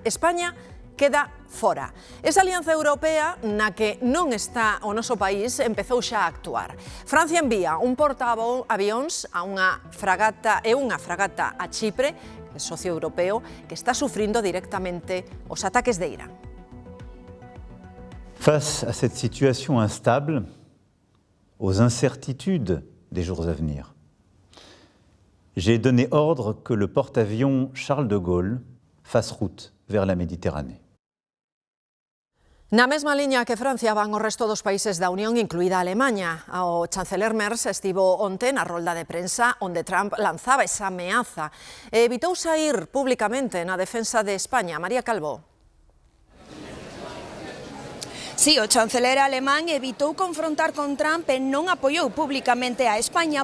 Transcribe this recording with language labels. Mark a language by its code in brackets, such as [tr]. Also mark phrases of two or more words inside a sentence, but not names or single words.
[gl] España queda fora. Esa alianza europea na que non está o noso país empezou xa a actuar. Francia envía un portaavións a unha fragata a Chipre, que é socio europeo, que está sufrindo directamente os ataques de Irán. [fr] Face à cette situation instable, aux incertitudes des jours à venir, j'ai donné ordre que le porte-avions Charles de Gaulle fasse route vers la Méditerranée. [gl] Na mesma liña que Francia van o resto dos países da Unión, incluída Alemanha. O chanceler Merz estivo onte na rolda de prensa onde Trump lanzaba esa ameaza e evitou saír públicamente na defensa de España. María Calvo. Sí, o chanceler alemán evitou confrontar con Trump e non apoiou públicamente a España.